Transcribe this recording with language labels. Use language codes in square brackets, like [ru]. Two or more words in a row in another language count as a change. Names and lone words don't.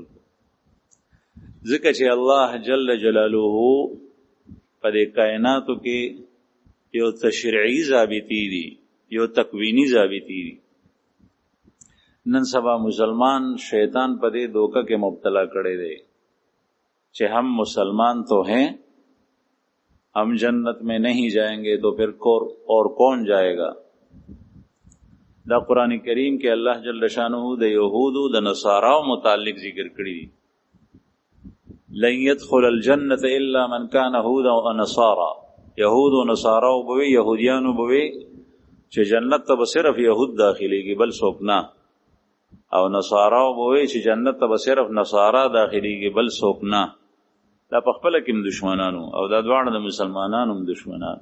[ps] ځکه چې الله جل جلاله په دې کائناتو کې یو تشریعي ضابطې دي یو تکوینی ضابطې دي. نن سبا مسلمان شیطان په دې دوکه کې مبتلا کړي دي چې [hi] हम मुसलमान तो हैं हम जन्नत में नहीं जाएंगे तो फिर और कौन जाएगा. [ps] دا قرآن کریم کې الله جل شانه د یهودو د نصاراو متعلق ذکر کړی دی. [ar] لن يدخل الجنة الا من كان هودا او نصارا. [ps] یهود او نصاراو به يهوديانو به چې جنت ته صرف يهود داخليږي بل څوک نه او نصاراو به چې جنت ته صرف نصارا داخليږي بل څوک نه. دا په خپل کې دشمنانو او دا دواړه د مسلمانانو دشمنان.